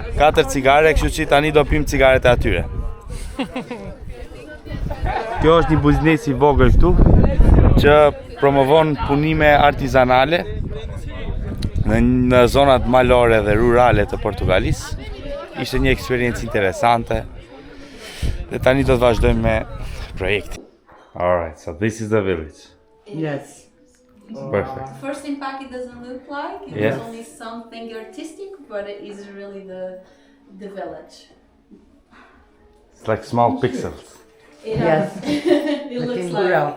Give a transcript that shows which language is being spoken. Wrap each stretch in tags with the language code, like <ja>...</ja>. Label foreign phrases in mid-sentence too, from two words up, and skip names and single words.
<sq>4 cigare, kështu që tani do pim cigaret e atyre. Kjo është një biznes i vogël këtu që promovon punime artizanale në zonat malore dhe rurale të Portugalisë. Ishte një eksperiencë interesante dhe tani do të vazhdojmë me projektin.</sq> <en>Alright, so this is the village. Yes. Perfect. First impact, it doesn't look like it Yeah. was only something artistic, but it is really the village. It's like small pixels. Yes. It looks like.</en>